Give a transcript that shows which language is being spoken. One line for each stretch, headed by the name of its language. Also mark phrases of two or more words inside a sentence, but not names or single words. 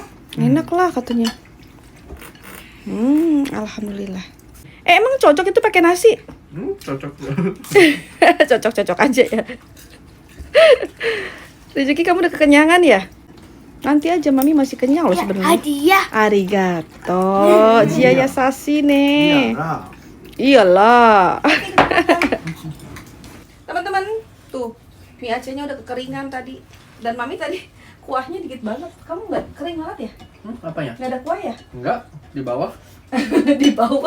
Indonesian: Enak lah katanya. Alhamdulillah. Emang cocok itu pakai nasi? Cocok. Cocok-cocok aja ya. Rezeki kamu udah kekenyangan ya? Nanti aja, Mami masih kenyang loh sebenarnya. Hadiah. Arigato. Jia Yasashi nih. Iyalah. Teman-teman, tuh mie Acehnya udah kekeringan tadi. Dan Mami tadi kuahnya dikit banget. Kamu nggak kering banget ya? Apanya? Nggak ada kuah ya? Enggak, di bawah. Di bawah.